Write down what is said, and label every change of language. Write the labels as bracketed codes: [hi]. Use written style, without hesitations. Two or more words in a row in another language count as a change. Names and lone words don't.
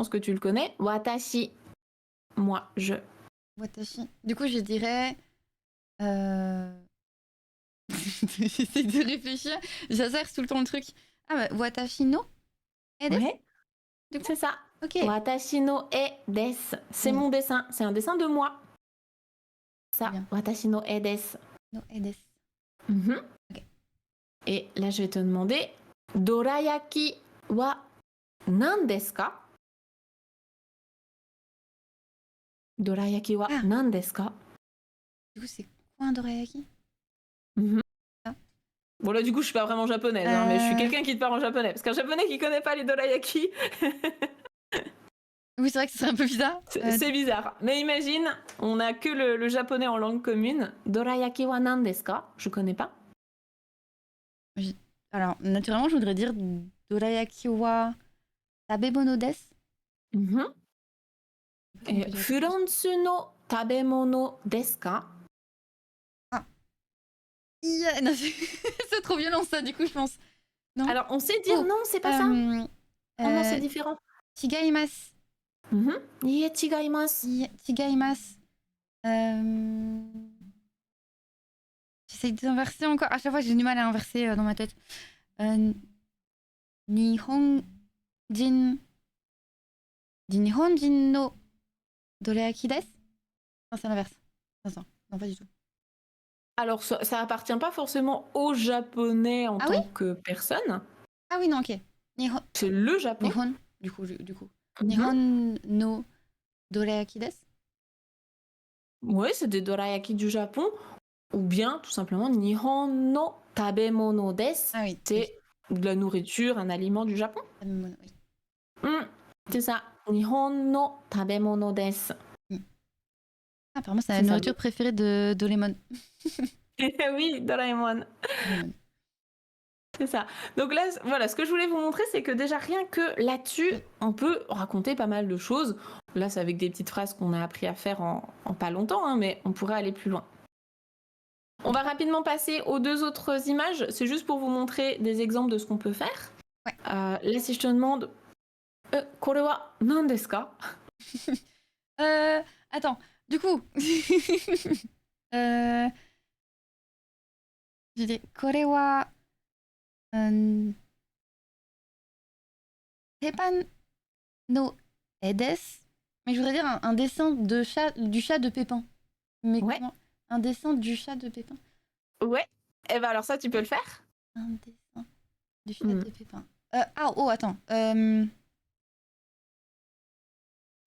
[fr] pense que tu le connais. Watashi. Moi, je. Watashi. Du coup, je dirais. J'essaie de réfléchir. J'asserre tout le temps le truc. Ah bah, [ja] 私の絵です. [fr] Ouais. Du coup, C'est ça. ok. [ja] 私の絵です. [fr] C'est mon dessin. C'est un dessin de moi. Ça. Bien. [ja] 私の絵です. の絵です. Ok. [fr] Et là, je vais te demander, [ja] どら焼きは何ですか? どら焼きは何ですか? [fr] Du coup, c'est quoi un dorayaki? Ah. Bon, là, du coup, je suis pas vraiment japonaise, hein, mais je suis quelqu'un qui te parle en japonais. Parce qu'un japonais qui connaît pas les dorayaki, Oui, c'est vrai que ce serait un peu bizarre. c'est bizarre. Mais imagine, on a que le japonais en langue commune. [ja] どら焼きは何ですか? [fr] Je connais pas. Alors, naturellement, je voudrais dire [ja] どら焼きは食べ物です. Et フランスの食べ物ですか? [fr] Non, c'est trop violent ça, du coup, je pense. Non. Alors, on sait dire non, c'est pas ça. Non, c'est différent. Chigaimasu. [ja] いいえ、違います. [fr] Chigaimasu. J'essaye d'inverser encore. À chaque fois, j'ai du mal à inverser dans ma tête. [ja] 日本人のどら焼きです. [fr] Non, c'est l'inverse. Non, pas du tout. Alors, ça appartient pas forcément aux Japonais en tant que personne. Ah oui, non, ok. C'est le Japon. Nihon, du coup. [ja] 日本のどら焼きです. [fr] Ouais, c'est des dorayaki du Japon. Ou bien, tout simplement, [ja] 日本の食べ物です. [fr] Ah oui. C'est de la nourriture, un aliment du Japon. Oui. C'est ça. [ja] 日本の食べ物です. [fr] Ah, apparemment, c'est la nourriture préférée de Doraemon. Oui, Doraemon. C'est ça. Donc là, voilà, ce que je voulais vous montrer, c'est que déjà rien que là-dessus, on peut raconter pas mal de choses. Là, c'est avec des petites phrases qu'on a appris à faire en pas longtemps, hein, mais on pourrait aller plus loin. On va rapidement passer aux deux autres images. C'est juste pour vous montrer des exemples de ce qu'on peut faire. Ouais. Là, si je te demande, [ja] これは何ですか? [fr] Attends, du coup, je dis, [ja] これは Pépin no e desu. [fr] Mais je voudrais dire un dessin du chat de Pépin. Mais ouais. comment? Un dessin du chat de Pépin. Ouais. Et ben alors ça, tu peux le faire. Un dessin du chat de Pépin. Attends.